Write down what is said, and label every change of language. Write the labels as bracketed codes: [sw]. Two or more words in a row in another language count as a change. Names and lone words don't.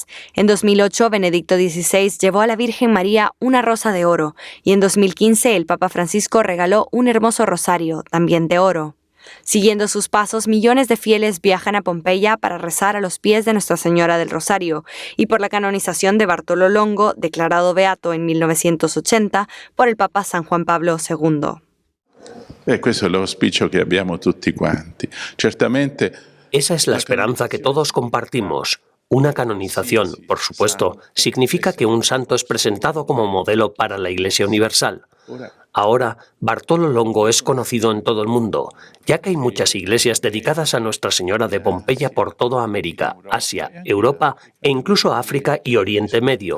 [es] En 2008, Benedicto XVI llevó a la Virgen María una rosa de oro y en 2015 el Papa Francisco regaló un hermoso rosario, también de oro. Siguiendo sus pasos, millones de fieles viajan a Pompeya para rezar a los pies de Nuestra Señora del Rosario y por la canonización de Bartolo Longo, declarado beato en 1980 por el Papa San Juan Pablo II. [it] Questo è l'auspicio che abbiamo tutti quanti. Certamente. [es] Esa es la esperanza que todos compartimos. Una canonización, por supuesto, significa que un santo es presentado como modelo para la Iglesia Universal. Ahora, Bartolo Longo es conocido en todo el mundo, ya que hay muchas iglesias dedicadas a Nuestra Señora de Pompeya por toda América, Asia, Europa e incluso África y Oriente Medio.